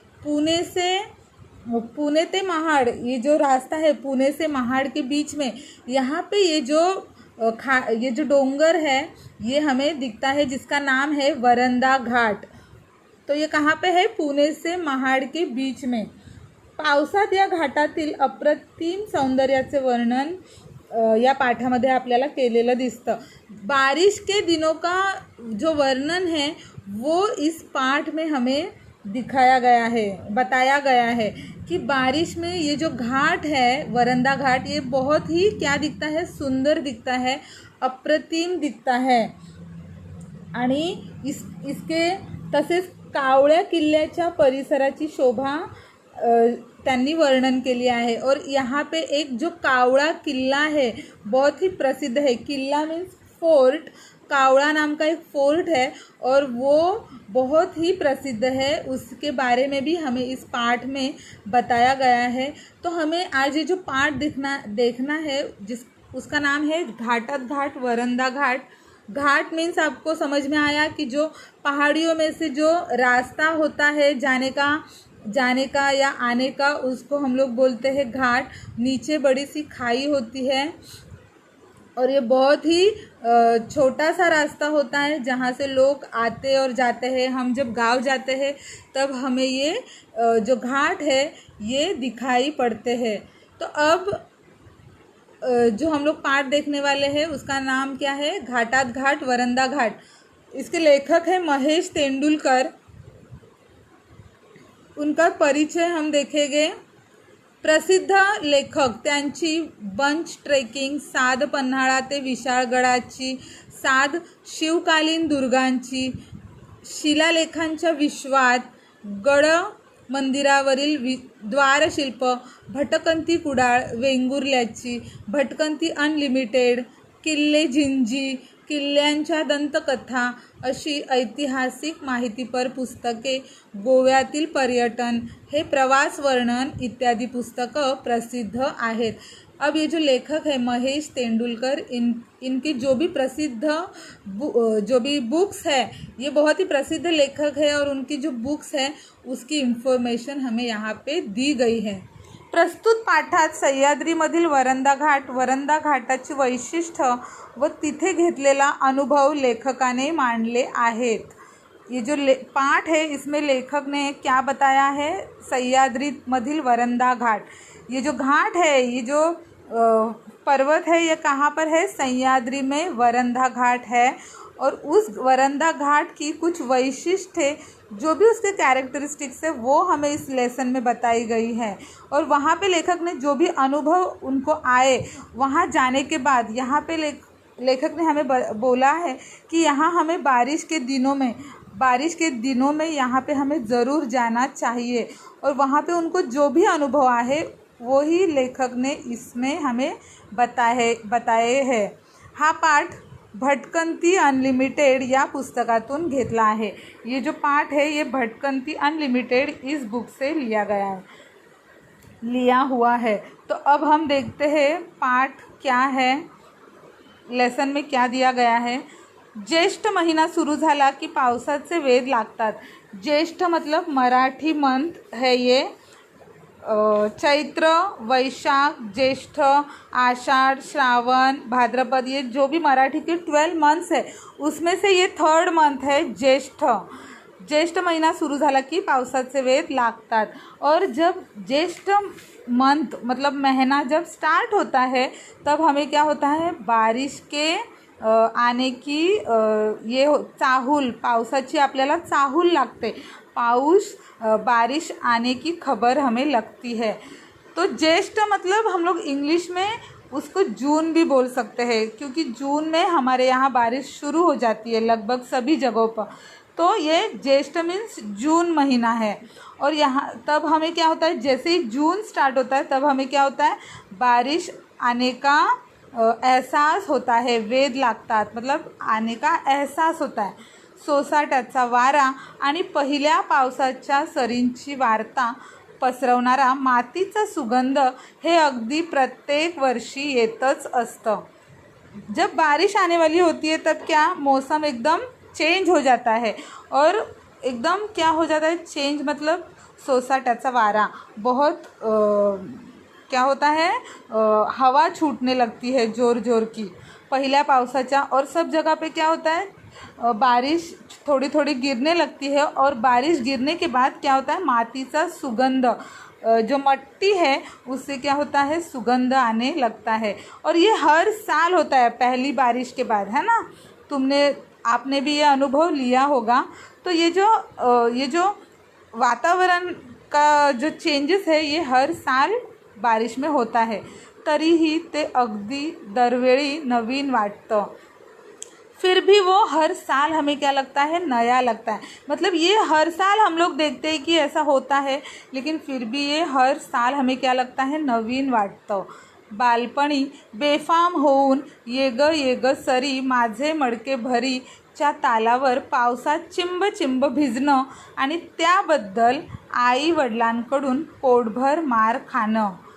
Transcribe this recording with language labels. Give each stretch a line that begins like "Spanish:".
Hindi: पुणे ते महाड ये जो रास्ता है, पुणे से महाड के बीच में यहाँ पे ये जो डोंगर है ये हमें दिखता है, जिसका नाम है वरंदा घाट। तो ये कहाँ पे है? पुणे से महाड के बीच में।
Marathi: पावसात या घाटातील अप्रतिम सौंदर्याचे वर्णन या पाठामध्ये आपल्याला केलेलं दिसतं।
Hindi: बारिश के दिनों का जो वर्णन है वो इस पाठ में हमें दिखाया गया है, बताया गया है कि बारिश में ये जो घाट है वरंदा घाट, ये बहुत ही क्या दिखता है, सुंदर दिखता है, अप्रतिम दिखता है।
Marathi: आणि इसके तसेच कावळ्या किल्ल्याच्या परिसराची शोभा त्यांनी वर्णन केली आहे।
Hindi: और यहाँ पे एक जो कावड़ा किला है बहुत ही प्रसिद्ध है। किला मीन्स फोर्ट, कावड़ा नाम का एक फोर्ट है और वो बहुत ही प्रसिद्ध है। उसके बारे में भी हमें इस पाठ में बताया गया है। तो हमें आज ये जो पाठ देखना है उसका नाम है घाटात घाट वरंदा घाट। घाट मीन्स आपको समझ में आया कि जो पहाड़ियों में से जो रास्ता होता है जाने का या आने का, उसको हम लोग बोलते हैं घाट। नीचे बड़ी सी खाई होती है और ये बहुत ही छोटा सा रास्ता होता है जहाँ से लोग आते और जाते हैं। हम जब गांव जाते हैं तब हमें ये जो घाट है ये दिखाई पड़ते हैं। तो अब जो हम लोग पाठ देखने वाले हैं उसका नाम क्या है? घाटात घाट वरंदा घाट। इसके लेखक है महेश तेंडुलकर। उनका परिचय हम देखेंगे।
Marathi: प्रसिद्ध लेखक, त्यांची बंच ट्रेकिंग, साध पन्हाळा ते विशाळगडाची, साध शिवकालीन दुर्गांची, शिलालेखांच्या विश्वात, गड मंदिरावरील द्वारशिल्प, भटकंती कुडाळ, वेंगुर्ल्याची, भटकंती अनलिमिटेड, किल्ले झिंजी, किल्ल्यांच्या दंतकथा अशी ऐतिहासिक माहितीपर पुस्तके, गोव्यातील पर्यटन, हे प्रवास वर्णन इत्यादि पुस्तकं प्रसिद्ध आहेत।
Hindi: अब ये जो लेखक है महेश तेंदुलकर, इनकी जो भी बुक्स है, ये बहुत ही प्रसिद्ध लेखक है और उनकी जो बुक्स है उसकी इन्फॉर्मेशन हमें यहाँ पे दी गई है।
Marathi: प्रस्तुत पाठात सह्याद्रीमधील वरंदा घाटाची वैशिष्ट्य व तिथे घेतलेला अनुभव लेखकाने मांडले आहेत।
Hindi: ये जो पाठ है इसमें लेखक ने क्या बताया है? सह्याद्रीमधील वरंदा घाट, ये जो घाट है, ये जो पर्वत है, ये कहाँ पर है? सह्याद्री में वरंदा घाट है। और उस वरंदा घाट की कुछ वैशिष्ट्य है, जो भी उसके कैरेक्टरिस्टिक्स है वो हमें इस लेसन में बताई गई है। और वहाँ पे लेखक ने जो भी अनुभव उनको आए, वहाँ जाने के बाद यहाँ पे लेखक ने हमें बोला है कि यहाँ हमें बारिश के दिनों में यहाँ पे हमें ज़रूर जाना चाहिए। और वहाँ पे उनको जो भी अनुभव आए वो ही लेखक ने इसमें हमें बताए हैं।
Marathi: हा पाठ भटकंती अनलिमिटेड या पुस्तकातून घेतला आहे।
Hindi: ये जो पाठ है ये भटकंती अनलिमिटेड इस बुक से लिया हुआ है। तो अब हम देखते हैं पाठ क्या है, लेसन में क्या दिया गया है।
Marathi: ज्येष्ठ महिना सुरू झाला की पावसाचे वेध लागतात।
Hindi: ज्येष्ठ मतलब मराठी मंथ है ये। चैत्र, वैशाख, ज्येष्ठ, आषाढ़, श्रावण, भाद्रपद, ये जो भी मराठी के 12 मंथ्स है उसमें से ये 3rd मंथ है ज्येष्ठ।
Marathi: ज्येष्ठ महिना सुरू झाला की पावसाचे वेध लागतात।
Hindi: और जब ज्येष्ठ मंथ मतलब महीना जब स्टार्ट होता है तब हमें क्या होता है, बारिश के आने की चाहूल,
Marathi: पावसाची आपल्याला चाहूल लागते,
Hindi: बारिश आने की खबर हमें लगती है। तो ज्येष्ठ मतलब हम लोग इंग्लिश में उसको जून भी बोल सकते हैं, क्योंकि जून में हमारे यहाँ बारिश शुरू हो जाती है लगभग सभी जगहों पर। तो ये ज्येष्ठ मीन्स जून महीना है। और यहाँ तब हमें क्या होता है, जैसे ही जून स्टार्ट होता है तब हमें क्या होता है, बारिश आने का एहसास होता है,
Marathi: वेध लागतात
Hindi: मतलब आने का एहसास होता है।
Marathi: सोसाट्याचा वारा आणि पहिल्या पावसाच्या सरींची वार्ता पसरवणारा मातीचा सुगंध हे अगदी प्रत्येक वर्षी येतच असतं।
Hindi: जब बारिश आने वाली होती है तब क्या मौसम एकदम चेंज हो जाता है, और एकदम क्या हो जाता है चेंज, मतलब
Marathi: सोसाट्याचा वारा
Hindi: बहुत क्या होता है, हवा छूटने लगती है ज़ोर ज़ोर की
Marathi: पहिल्या पावसाच्या।
Hindi: और सब जगह पे क्या होता है, बारिश थोड़ी थोड़ी गिरने लगती है, और बारिश गिरने के बाद क्या होता है,
Marathi: मातीचा सुगंध,
Hindi: जो मट्टी है उससे क्या होता है, सुगंध आने लगता है। और ये हर साल होता है पहली बारिश के बाद, है ना। आपने भी ये अनुभव लिया होगा। तो ये जो वातावरण का जो चेंजेस है ये हर साल बारिश में होता है,
Marathi: तरीही ते अगदी दरवेळी नवीन वाटतं।
Hindi: फिर भी वो हर साल हमें क्या लगता है, नया लगता है। मतलब ये हर साल हम लोग देखते हैं कि ऐसा होता है, लेकिन फिर भी ये हर साल हमें क्या लगता है,
Marathi: नवीन वाटतं। बालपणी बेफाम होऊन ये ग सरी माझे मडके भरी च्या तालावर पावसात चिंब चिंब भिजणं आणि त्याबद्दल आई वडिलांकडून पोटभर मार खाणं।